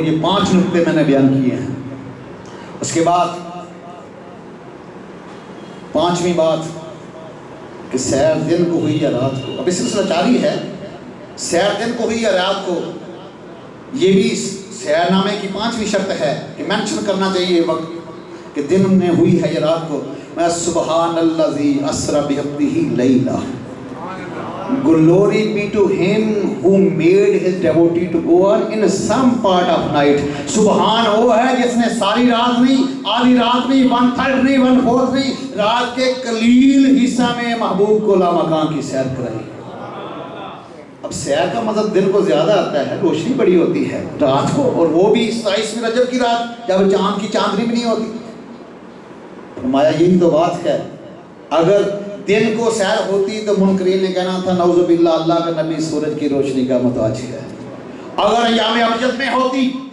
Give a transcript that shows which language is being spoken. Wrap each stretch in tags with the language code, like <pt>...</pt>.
<ur>یہ 5 نقطے میں نے بیان کیے ہیں. اس کے بعد 5ویں بات کہ سیر دن کو ہوئی یا رات کو. اب اس سلسلہ جاری ہے، سیر دن کو ہوئی یا رات کو. یہ بھی سیر نامے کی 5ویں شرط ہے کہ مینشن کرنا چاہیے وقت کہ دن میں ہوئی ہے یا رات کو. میں</ur> <ar>سبحان الذی اسری بعبدہ لیلا،</ar> <en>Glory be to him who made his devotee to go on in some part of night.</en> <ur>سبحان وہ ہے جس نے ساری رات نہیں، آدھی رات نہیں، 1/3 نہیں، 1/4 نہیں، رات کے قلیل حصہ میں محبوب کو لامکان کی سیر کرائی۔ اب سیر کا مطلب دن کو زیادہ آتا ہے، روشنی بڑی ہوتی ہے رات کو، اور وہ بھی 27 رجب کی رات جب چاند کی چاندنی بھی نہیں ہوتی۔ فرمایا یہی تو بات ہے، اگر دن کو سیر ہوتی تو منکرین نے کہنا تھا نعوذ باللہ اللہ کا نبی سورج کی روشنی کا محتاج ہے۔ اگر ایام ابجد میں ہوتی</ur>